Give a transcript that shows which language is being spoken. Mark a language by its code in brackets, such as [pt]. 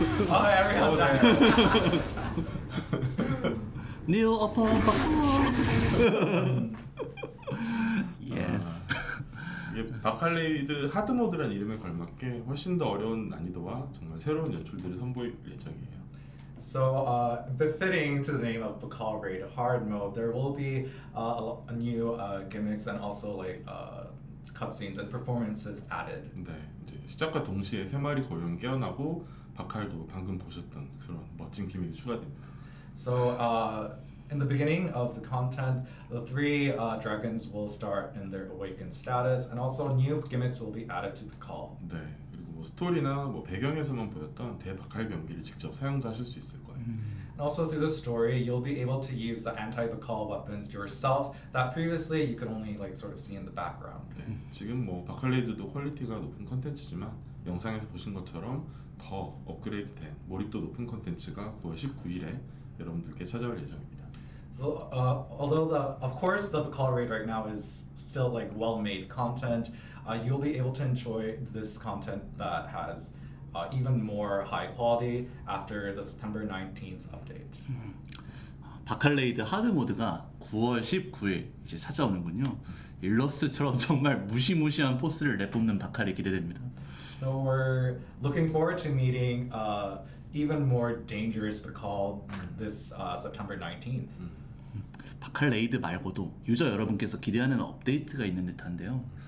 [en] Oh, everyone died. New upon Yes. [ko] 이게 바칼레이드 하드 모드라는 이름에 걸맞게 훨씬 더 어려운 난이도와 정말 새로운 연출들을 선보일 예정이에요. [en] So, befitting to the name of Bacall Raid Hard Mode, there will be a new gimmicks and also like cutscenes and performances added. [ko] 네, 이제 시작과 동시에 세 마리 고용이 깨어나고 바칼도 방금 보셨던 그런 멋진 기믹이 추가됩니다. [en] So, in the beginning of the content, the three dragons will start in their awakened status, and also new gimmicks will be added to Bacall. [ko] 네, 그리고 뭐 스토리나 뭐 배경에서만 보였던 대바칼 병기를 직접 사용도 하실 수 있을 거예요. [en] And also through the story, you'll be able to use the anti-Bacall weapons yourself that previously you could only like sort of see in the background. [ko] 네, 지금 뭐 바칼레이드도 퀄리티가 높은 컨텐츠지만 영상에서 보신 것처럼 더 업그레이드된 몰입도 높은 컨텐츠가 9월 19일에 여러분들께 찾아올 예정입니다. [en] So, although of course the Bacall Raid right now is still like well-made content, you'll be able to enjoy this content that has even more high quality after the September 19th update. [ko] 바칼레이드 하드 모드가 9월 19일 이제 찾아오는군요. 일러스트처럼 정말 무시무시한 포스를 내뿜는 바칼이 기대됩니다. [en] So we're looking forward to meeting even more dangerous Bacall this September 19th. [ko] 바칼레이드 말고도 유저 여러분께서 기대하는 업데이트가 있는 듯한데요.